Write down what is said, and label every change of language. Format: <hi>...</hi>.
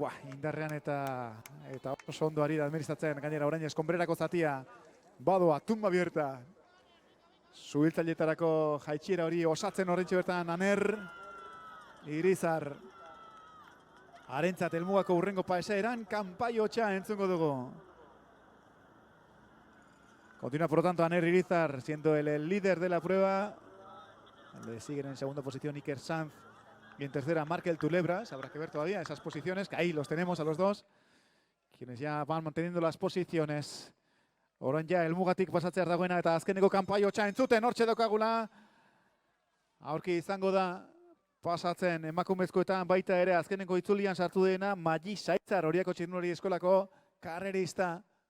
<eu>Indarrean eta oso ondo ari da administratzen, gainera orain eskonbrerako zatia, badoa, tumba bierta. Zubiltzailetarako jaitxiera hori osatzen horrentxe bertan Aner, Irizar. Harentzat helmugako urrengo paesaeran, kanpaiotxa entzungo dugu.</eu> <es>Continúa por lo tanto Aner Irizar siendo el líder de la prueba. Le siguen en segunda posición Iker Sanz y en tercera Markel Tulebras. Habrá que ver todavía esas posiciones, que ahí los tenemos a los dos, quienes ya van manteniendo las posiciones.</es> <eu>Orain ja helmugatik pasatzear dagoena eta azkeneko kanpaiotxa entzuten hortxe daukagula. Aurki izango da pasatzen emakumezkoetan baita ere azkeneko itzulian sartu dena Magi Saitzar, Oriako Txirrindulari Eskolako karrerista.</eu>